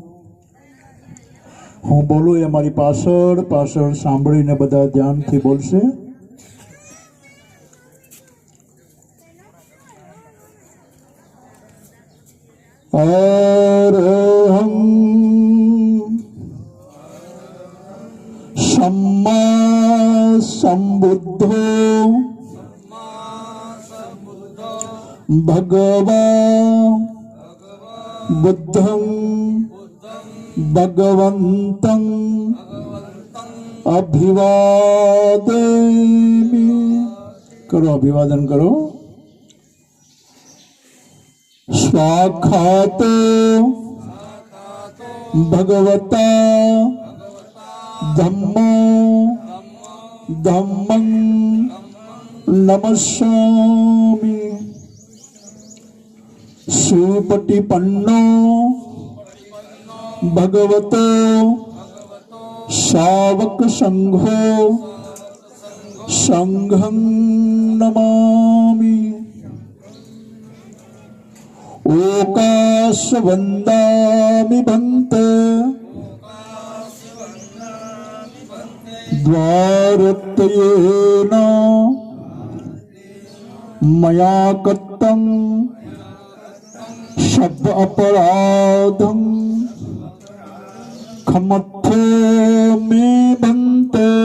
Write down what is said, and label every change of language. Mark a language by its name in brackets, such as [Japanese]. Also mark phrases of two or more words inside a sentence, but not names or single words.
[Gujarati] હું બોલું એ મારી પાછળ પાછળ સાંભળીને બધા ધ્યાનથી બોલશે. [Pali] અરહં सम्मा संबुद्धो भगवा बुद्धं भगवन्तं अभिवादयामि. [Hindi] करो अभिवादन करो. [Pali] स्वाखातो भगवता धम्मो धम्मं नमस्यामि. सुपटिपन्नो भगवतो शावक संघो संघं नमामि. ओकाश वंदामि भन्ते द्वारत्रयेन मया कृतं शब्द अपराधं क्षमथो मे भन्ते